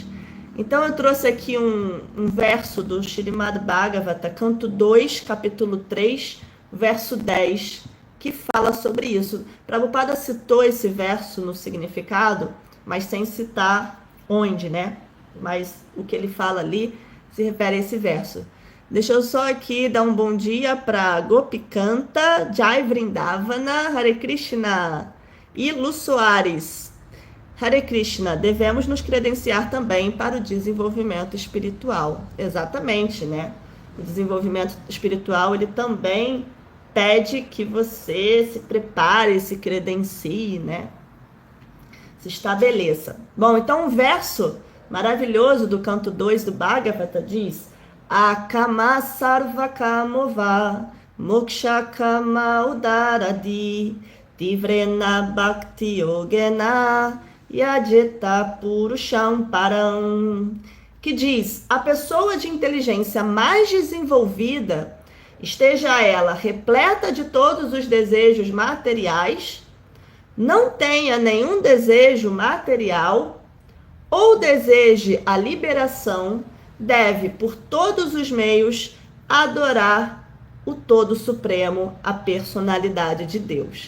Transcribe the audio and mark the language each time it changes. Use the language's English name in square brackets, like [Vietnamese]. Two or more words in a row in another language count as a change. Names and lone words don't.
[Portuguese] Então eu trouxe aqui um verso do Śrīmad Bhagavata, canto 2, capítulo 3, verso 10, que fala sobre isso. Prabhupada citou esse verso no significado, mas sem citar onde, né? Mas o que ele fala ali se refere a esse verso. Deixa eu só aqui dar um bom dia para Gopikanta, Jai Vrindavana, Hare Krishna e Lu Soares. Hare Krishna, devemos nos credenciar também para o desenvolvimento espiritual. Exatamente, né? O desenvolvimento espiritual, ele também pede que você se prepare, se credencie, né? Se estabeleça. Bom, então um verso maravilhoso do canto 2 do Bhagavata diz: [Sanskrit] अकाम सर्वकामोवा मोक्षकाम उदरादि तीव्रेण भक्ति योगेन यजेत पुरुषम् परम्, [Portuguese] que diz: a pessoa de inteligência mais desenvolvida, esteja ela repleta de todos os desejos materiais, não tenha nenhum desejo material ou deseje a liberação, deve, por todos os meios, adorar o Todo Supremo, a personalidade de Deus.